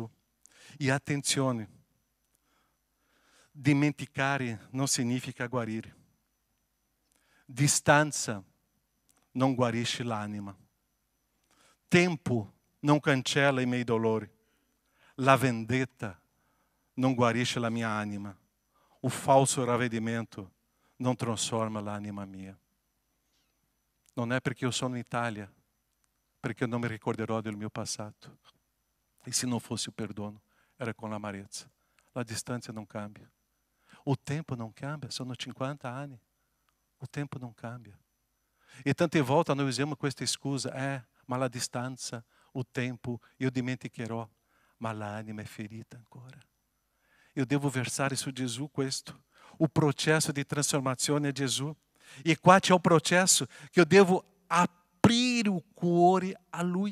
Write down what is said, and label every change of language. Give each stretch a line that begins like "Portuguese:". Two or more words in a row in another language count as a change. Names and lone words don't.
Italian: E attenzione, dimenticare non significa guarire. Distanza non guarisce l'anima. Tempo non cancella i miei dolori. La vendetta non guarisce la mia anima. o falso ravvedimento
Portuguese: não transforma
Italian: l'anima mia. Non è perché io sono in Italia, perché
Portuguese: eu não me
Italian: ricorderò del mio passato. E
Portuguese: se não
Italian: fosse o perdono, era com l'amarezza. La
Portuguese: distância não
Italian: cambia.
Portuguese: O tempo não
Italian: cambia, sono 50 anni.
Portuguese: O tempo não
Italian: cambia. E tante volte noi usiamo questa scusa, ma la distanza,
Portuguese: o tempo,
Italian: io dimenticherò. Ma l'anima è ferita ancora. Eu devo versare su Gesù questo. O processo di trasformazione è Gesù. E qua c'è un processo che io devo aprire o cuore a Lui.